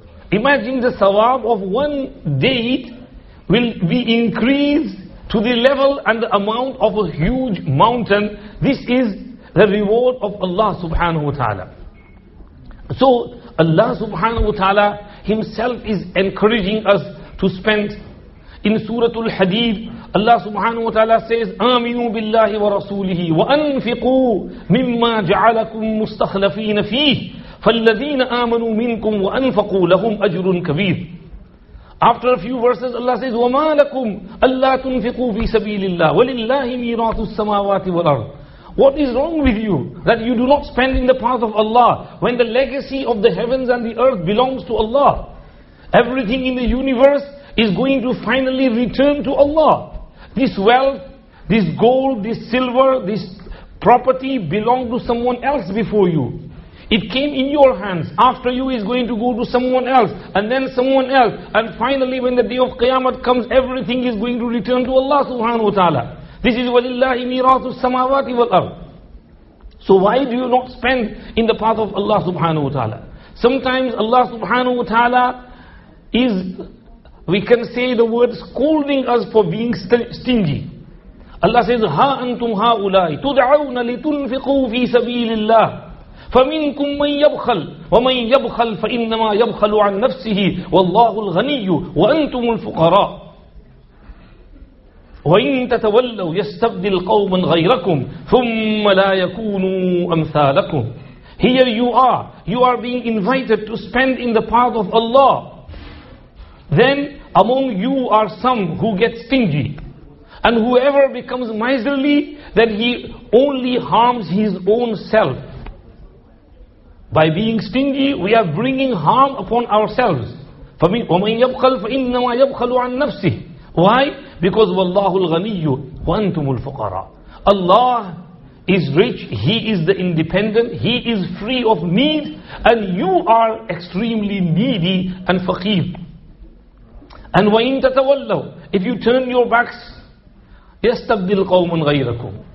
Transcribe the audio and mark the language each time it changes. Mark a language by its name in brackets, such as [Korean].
[English] Imagine the sawab of one date will be increased to the level and the amount of a huge mountain. This is the reward of Allah subhanahu wa ta'ala. So Allah subhanahu wa ta'ala Himself is encouraging us to spend. In Surah Al-Hadid, Allah subhanahu wa ta'ala says, [Arabic] آمنوا بالله ورسوله وأنفقوا مما جعلكم مستخلفين فيه فالذين آمنوا منكم وأنفقوا لهم أجر كبير. [English] After a few verses, Allah says, [Arabic] وَمَا لَكُمْ أَلَّا تُنْفِقُوا فِي سَبِيلِ اللَّهِ وَلِلَّهِ مِيرَاثُ السَّمَاوَاتِ وَالْأَرْضِ. [English] What is wrong with you that you do not spend in the path of Allah when the legacy of the heavens and the earth belongs to Allah? Everything in the universe is going to finally return to Allah. This wealth, this gold, this silver, this property belonged to someone else before you. It came in your hands. After you is going to go to someone else, and then someone else, and finally when the day of Qiyamah comes, everything is going to return to Allah subhanahu wa ta'ala. This is [Arabic] وَلِلَّهِ مِيرَاثُ السَّمَاوَاتِ وَالْأَرْضِ. [English] So why do you not spend in the path of Allah subhanahu wa ta'ala? Sometimes Allah subhanahu wa ta'ala is, we can say the word, scolding us for being stingy. Allah says, [Arabic] Ha antum haulai tud'auna litunfiqu fi sabilillah فمنكم من يبخل ومن يبخل فإنما يبخل عن نفسه والله الغني وأنتم الفقراء وإن تتولوا يستبدل قوما غيركم ثم لا يكونوا أمثالكم. [English] Here you are being invited to spend in the path of Allah. Then among you are some who get stingy, and whoever becomes miserly, then he only harms his own self. By being stingy, we are bringing harm upon ourselves. [Arabic] وَمَنْ يَبْخَلْ فَإِنَّمَا يَبْخَلُ عَنْ نَفْسِهِ. [English] Why? Because [Arabic] وَاللَّهُ الْغَنِيُّ وَأَنْتُمُ الْفُقَرَاءُ. [English] Allah is rich, He is the independent, He is free of need, and you are extremely needy and faqir. And [Arabic] وَإِن تَتَوَلَّوْا, [English] if you turn your backs, [Arabic] يَسْتَبْدِلْ قَوْمًا غَيْرَكُمْ.